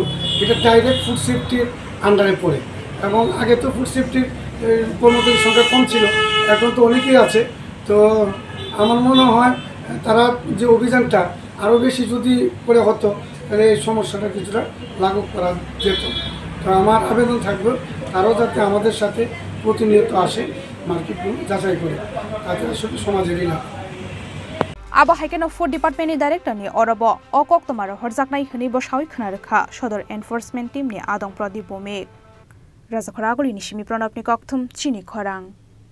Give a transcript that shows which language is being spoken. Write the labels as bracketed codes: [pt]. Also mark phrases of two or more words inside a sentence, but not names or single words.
[bn] এটা [en] direct food safety under [bn] পড়ে এবং আগে তো [en] food safety [bn] কর্মচারীর সংখ্যা কম ছিল এখন তো অনেকেই আছে তো আমার মনে হয় তারা যে অভিযানটা আরও বেশি যদি করে হতো তাহলে এই সমস্যাটা কিছুটা লাঘব করা যেত তো আমার আবেদন থাকবে তারাও যাতে আমাদের সাথে প্রতিনিয়ত আসে মার্কেটগুলো যাচাই করে তাতে আসলে সমাজেরই লাভ [trp] Aba haikeno [en] food department [trp] ni director ni orobo okok tomaro horjaknai khni bo shawi khnarekha sodor [en] enforcement team [trp] ni adong pradip bome Raja Khoraguli ni simi pranab ni kokthum chini khorang